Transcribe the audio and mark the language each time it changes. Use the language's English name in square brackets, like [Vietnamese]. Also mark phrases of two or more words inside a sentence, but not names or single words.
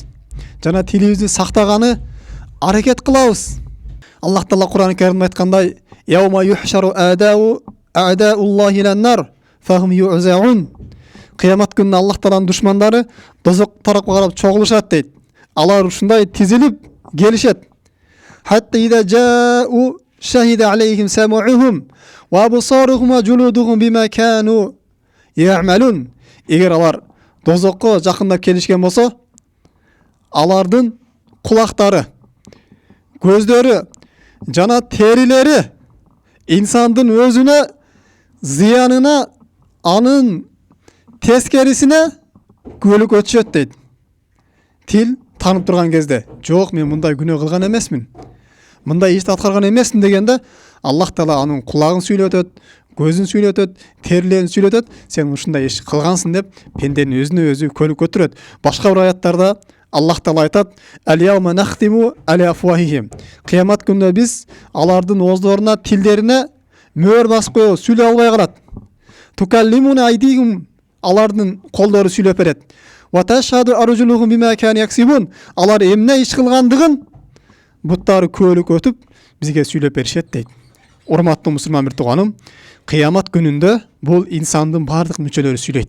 [Kyrgyz] Жана тилибизди сактаганы аракет кылабыз. Аллах Таала Кур'ан-ы Каримде айткандай: [Arabic] "يوم يحشر أعداء الله إلى النار فهم يوزعون". [Kyrgyz] Кыямат күнүндө Аллах Тааланын душмандары дозок тарапка карап чогулушат дейт. Алар ушундай тизилип келишет. [Arabic] حتى إذا جاؤوا شهد عليهم سمعهم وأبصارهم وجلودهم بما كانوا يعملون. [Kyrgyz] Эгер алар дозокко жакындап келишкен болсо, алардын кулактары, көздөрү жана терилери инсандын өзүнө зыянына, анын тескерисине күбөлүк өтүшөт дейт. Тил танып турган кезде, жок мен мындай күнөө кылган эмесмин, мындай ишти аткарган эмесмин дегенде, Аллах Таала анын кулагын сүйлөтөт, көзүн сүйлөтөт, терилерин сүйлөтөт, сен ушундай иш кылгансың деп пенденин өзүнө өзү күбөлүк өтүрөт. Башка бир аяттарда Аллах Таала айтат: [Arabic] "اليوم نختم على أفواههم". [Kyrgyz] Кыямат күндө биз алардын ооздоруна, тилдерине мөөр басып коебуз, сүйлөй албай калат. [Arabic] تكلمنا أيديهم, [Kyrgyz] алардын колдору сүйлөп берет. [Arabic] وتشهد أرجلهم بما كانوا يكسبون, [Kyrgyz] алар эмне иш кылгандыгын буттары көөлүк өтүп бизге сүйлөп беришет дейт. Урматтуу мусулман бир тууганым, кыямат күнүндө бул инсандын бардык мүчөлөрү сүйлөйт.